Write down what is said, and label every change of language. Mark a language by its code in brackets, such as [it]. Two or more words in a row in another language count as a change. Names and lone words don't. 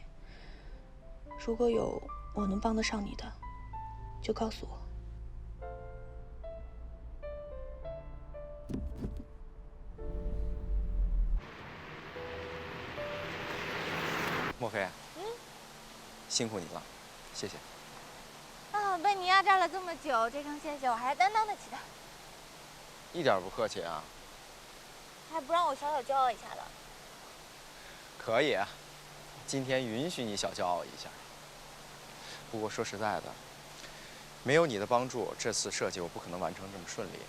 [zh] 如果有我能幫得上你的，就告訴我。莫非，辛苦你了，謝謝。啊，被你壓榨了這麼久，這聲謝謝我還擔當得起的。一點不客氣啊。還不讓我小小驕傲一下的。可以，今天允許你小驕傲一下。不過說實在的，沒有你的幫助，這次設計我不可能完成這麼順利。